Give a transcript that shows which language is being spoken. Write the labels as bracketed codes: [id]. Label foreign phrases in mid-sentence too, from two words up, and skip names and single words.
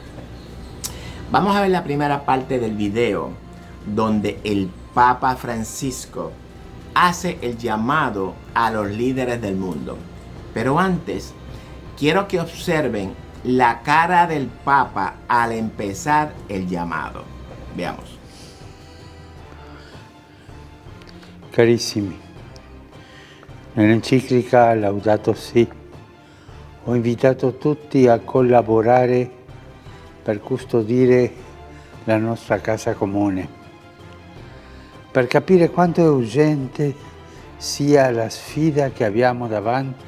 [es] Vamos a ver la primera parte del video donde el Papa Francisco hace el llamado a los líderes del mundo. Pero antes, quiero que observen la cara del Papa al empezar el llamado. Veamos. [it] Carissimi, nell'enciclica Laudato Si ho invitato tutti a collaborare per custodire la nostra casa comune, per capire quanto è urgente sia la sfida che abbiamo davanti.